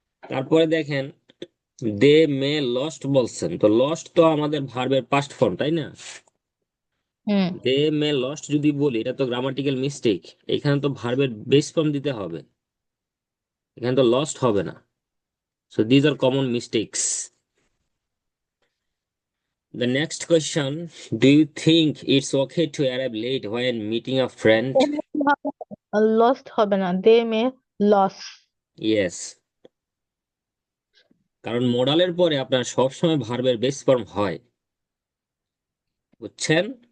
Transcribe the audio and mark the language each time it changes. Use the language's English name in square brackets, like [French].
[Bangla] তারপরে দেখেন [English] they may lost [Bangla] বলছেন, তো লস্ট তো আমাদের ভার্বের পাস্ট ফর্ম, তাই না? Hmm. [English] they may lost [Bangla] যদি বলি, এটা তো গ্রামাটিক্যাল মিস্টেক। এখানে তো ভার্বের বেস ফর্ম দিতে হবে, এখানে তো লস্ট হবে না। [English] So these are common mistakes. The next question, do you think it's okay to arrive late when meeting a friend? Lost [Bangla] হবে না, [English] they may loss. Yes, [Bangla] কারণ মোডালের পরে আপনার সবসময় ভার্বের বেস ফর্ম হয়, বুঝছেন?